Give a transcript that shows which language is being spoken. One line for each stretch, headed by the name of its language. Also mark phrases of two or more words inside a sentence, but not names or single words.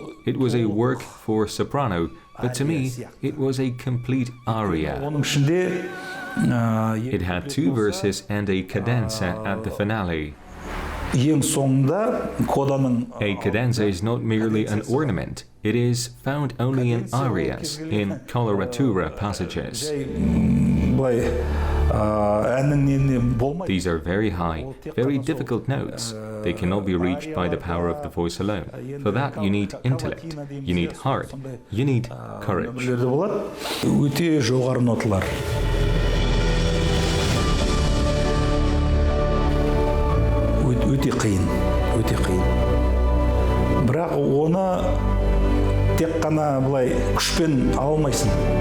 English: It was a work for soprano, but to me, it was a complete aria.
Kazakh: оның ішінде
English: It had 2 verses and a cadenza at the finale.
Kazakh: ең соңында коданың
English: A cadenza is not merely an ornament, it is found only in arias, in coloratura passages.
Kazakh: былай әннің нені болмайды.
English: These are very high, very difficult notes. They cannot be reached by the power of the voice alone. For that, you need intellect, you need heart, you need courage.
Kazakh: Бірлерде болады. Өте жоғары ноталар. Өте қиын, өте қиын. Бірақ оны тек қана былай күшпен ала алмайсың.